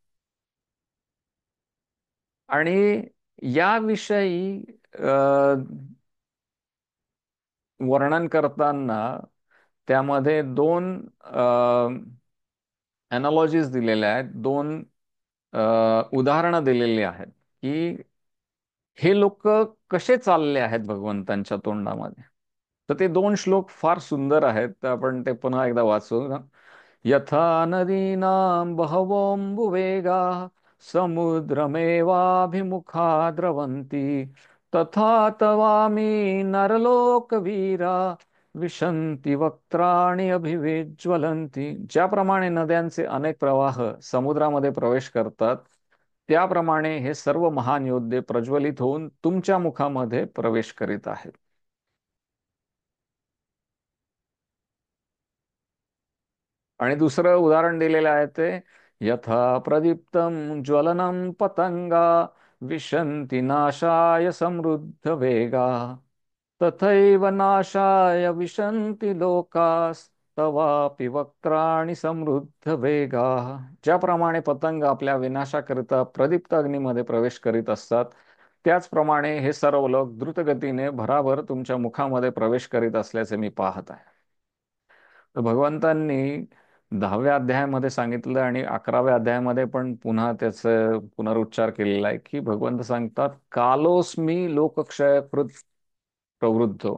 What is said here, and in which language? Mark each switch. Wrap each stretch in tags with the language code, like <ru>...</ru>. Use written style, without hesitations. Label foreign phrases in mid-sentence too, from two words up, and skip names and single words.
<mr>आणि याविषयी वर्णन करताना त्यामध्ये दोन अनालॉजीज दिलेल्या आहेत, दोन उदाहरणं दिलेली आहेत की हे लोक कसे चालले आहेत भगवंतांच्या तोंडामध्ये. तर ते दोन श्लोक फार सुंदर आहेत, तर आपण ते पुन्हा एकदा वाचू.</mr> <sa>यथा नदीनां बहवोऽम्बुवेगाः समुद्रमेवाभिमुखा द्रवन्ति तथा तवामि नरलोकवीरा विशन्ति वक्त्राणि अभिविज्वलन्ति.</sa> <mr>ज्याप्रमाणे नद्यांचे अनेक प्रवाह समुद्रामध्ये प्रवेश करतात, त्याप्रमाणे हे सर्व महान योद्धे प्रज्वलित होऊन तुमच्या मुखामध्ये प्रवेश करीत आहेत. आणि दुसरं उदाहरण दिलेलं आहे ते,</mr> <sa>यथा प्रदीप्तम ज्वलनम पतंगा विशन्ति नाशाय समृद्ध वेगा तथैव नाशाय विशन्ति लोकास्तवापि वक्त्राणि समृद्ध वेगा.</sa> <mr>ज्याप्रमाणे पतंग आपल्या विनाशाकरिता प्रदीप्त अग्नीमध्ये प्रवेश करीत असतात, त्याचप्रमाणे हे सर्व लोक द्रुतगतीने भराभर तुमच्या मुखामध्ये प्रवेश करीत असल्याचे मी पाहत आहे. तर भगवंतांनी 10व्या अध्यायामध्ये सांगितलं आणि 11व्या अध्यायामध्ये पण पुन्हा त्याचं पुनरुच्चार केलेला आहे की भगवंत सांगतात,</mr> <sa>कालोस्मी लोकक्षयकृत प्रवृद्धो.</sa>